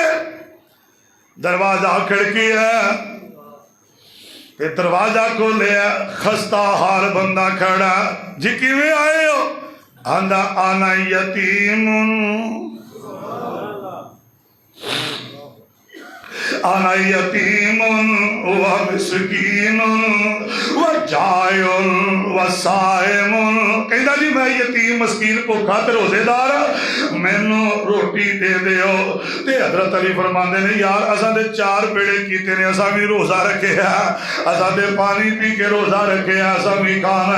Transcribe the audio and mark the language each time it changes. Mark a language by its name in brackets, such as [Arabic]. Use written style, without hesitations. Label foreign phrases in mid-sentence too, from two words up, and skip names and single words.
[Punjabi] ਦਰਵਾਜ਼ਾ ਖੜਕੀ ਹੈ ਤੇ ਦਰਵਾਜ਼ਾ ਖੋਲ੍ਹਿਆ। ਖਸਤਾ ਹਾਰ ਬੰਦਾ ਖੜ੍ਹਾ। ਜੀ ਕਿਵੇਂ ਆਏ ਹੋ? [Arabic] آندا أنا يتيمٌ أنا يتيمٌ و مسكينٌ و جائعٌ و صائمٌ. [Punjabi] ਕਹਿੰਦਾ ਜੀ ਮੈਂ ਯਤੀਮ ਮਸਕੀਨ ਭੁੱਖਾ ਤੇ ਰੋਜ਼ੇਦਾਰ ਮੈਨੂੰ ਰੋਟੀ ਦੇ ਦਿਓ। ਤੇ ਹਜ਼ਰਤ ਅਲੀ ਫ਼ਰਮਾਂਦੇ ਨੇ ਯਾਰ ਅਸਾਂ ਦੇ 4 ਪੇੜੇ ਕੀਤੇ ਨੇ, ਅਸਾਂ ਭੀ ਰੋਜ਼ਾ ਰੱਖਿਆ, ਅਸਾਂ ਦੇ ਪਾਣੀ ਪੀ ਕੇ ਰੋਜ਼ਾ ਰੱਖਿਆ, ਅਸਾਂ ਭੀ ਖਾਣਾ।